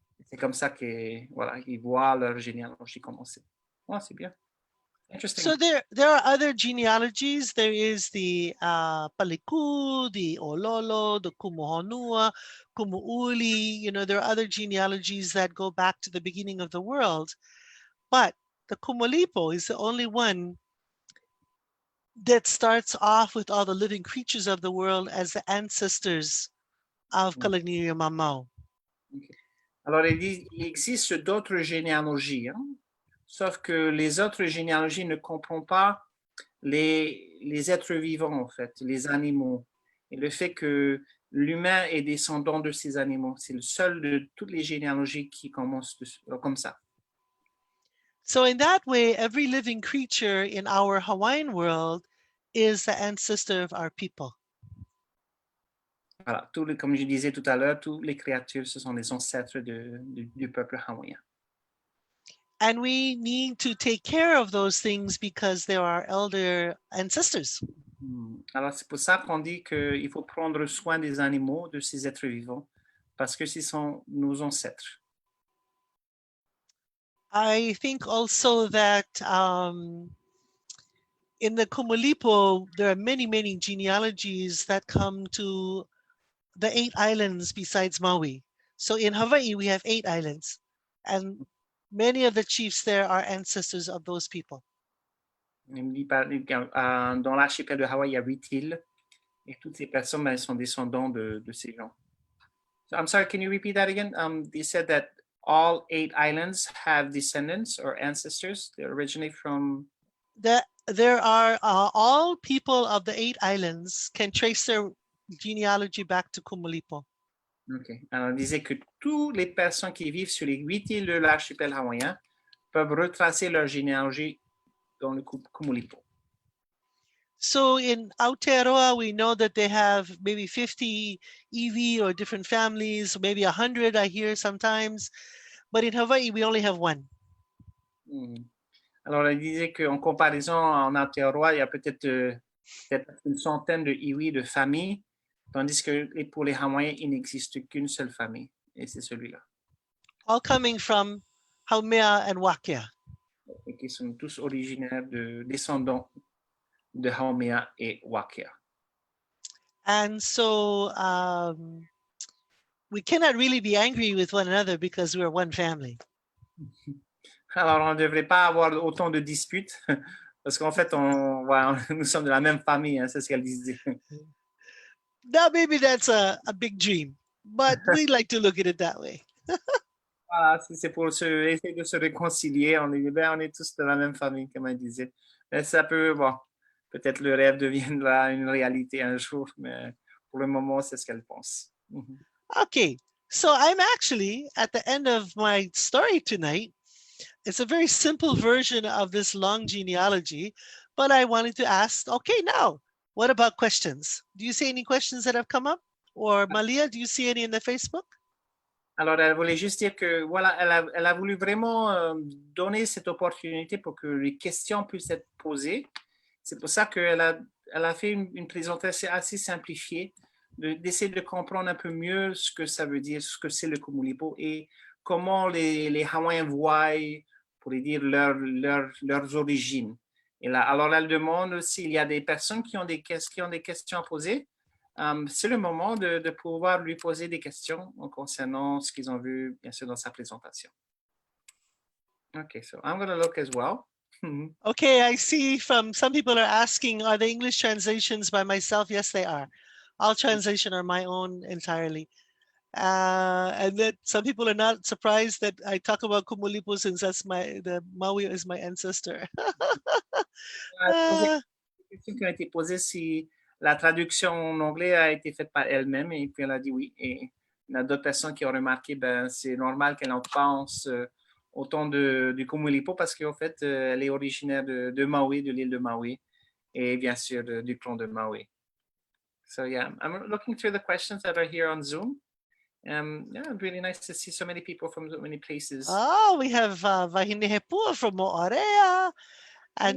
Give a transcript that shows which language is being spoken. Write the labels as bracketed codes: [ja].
[fr] C'est comme ça que, voilà, ils voient leur généalogie commencer. Oh, c'est bien. [en] Interesting. So there are other genealogies. There is the Paliku, the Ololo, the Kumuhonua, Kumuuli. You know, there are other genealogies that go back to the beginning of the world. But the Kumulipo is the only one that starts off with all the living creatures of the world as the ancestors of Kalaniʻi Mamau. Okay. [fr] Alors, il existe d'autres généalogies, hein? Sauf que les autres généalogies ne comprennent pas les êtres vivants, en fait, les animaux. Et le fait que l'humain est descendant de ces animaux, c'est le seul de toutes les généalogies qui commencent comme ça. [en] So in that way, every living creature in our Hawaiian world is the ancestor of our people. [fr] Voilà, comme je disais tout à l'heure, toutes les créatures, ce sont les ancêtres du peuple hawaïen. [en] And we need to take care of those things because they are our elder ancestors. [fr] Alors, c'est pour ça qu'on dit qu'il faut prendre soin des animaux, de ces êtres vivants, parce que ce sont nos ancêtres. [en] I think also that in the Kumulipo, there are many, many genealogies that come to the 8 islands besides Maui. So in Hawaii, we have 8 islands, and many of the chiefs there are ancestors of those people. [fr] Dans l'archipel de Hawaï, il y a 8 îles, et toutes ces personnes sont descendants de ces gens. [en] So, I'm sorry, can you repeat that again? They said that all 8 islands have descendants or ancestors. They originate from... There are all people of the 8 islands can trace their genealogy back to Kumulipo. Ok. [fr] Alors, on disait que toutes les personnes qui vivent sur les 8 îles de l'archipel hawaïen peuvent retracer leur généalogie dans le Kumulipo. [en] So in Aotearoa, we know that they have maybe 50 EV or different families, maybe 100 I hear sometimes. But in Hawaii, we only have 1. [fr] Alors, on disait qu'en comparaison, en Aotearoa, il y a peut-être une centaine de iwi, de familles, tandis que pour les Hawaïens, il n'existe qu'une seule famille, et c'est celui-là. [en] All coming from Haumea and Wākea. [fr] Et qui sont tous originaires descendants de Haumea et Wakea. [en] And so we cannot really be angry with one another because we're one family. [fr] Alors, on ne devrait pas avoir autant de disputes parce qu'en fait, nous sommes de la même famille, hein, c'est ce qu'elle disait. [en] Now, maybe that's a big dream, but we like to look at it that way. [fr] Voilà, c'est pour essayer de se réconcilier. On est tous de la même famille, comme elle disait. Mais ça peut, peut-être le rêve deviendra une réalité un jour, mais pour le moment, c'est ce qu'elle pense. [en] Okay, so I'm actually at the end of my story tonight. It's a very simple version of this long genealogy, but I wanted to ask, okay, now, what about questions? Do you see any questions that have come up? Or Malia, do you see any in the Facebook? [fr] Alors, elle voulait juste dire que, voilà, elle a voulu vraiment donner cette opportunité pour que les questions puissent être posées. C'est pour ça qu'elle a fait une présentation assez simplifiée, d'essayer de comprendre un peu mieux ce que ça veut dire, ce que c'est le Kumulipo et comment les Hawaïens voient, pour dire, leurs origines. Et là, alors, elle demande s'il y a des personnes qui ont des questions à poser. C'est le moment de pouvoir lui poser des questions concernant ce qu'ils ont vu, bien sûr, dans sa présentation. [en] Okay, so I'm going to look as well. Okay, I see some people are asking, are the English translations by myself? Yes, they are. All translations are my own entirely. And that some people are not surprised that I talk about Kumulipo since the Maui is my ancestor. [fr] La question qui a été posée si la traduction en anglais a été faite par elle-même et puis elle a dit oui. Et a d'autres personnes qui ont remarqué, ben, c'est normal qu'elle en pense autant du Kumulipo parce qu'en fait, elle est originaire de Maui, de l'île de Maui, et bien sûr du clan de Maui. [en] So yeah, I'm looking through the questions that are here on Zoom. Yeah, really nice to see so many people from so many places. Oh, we have Vahinehepua from Moorea and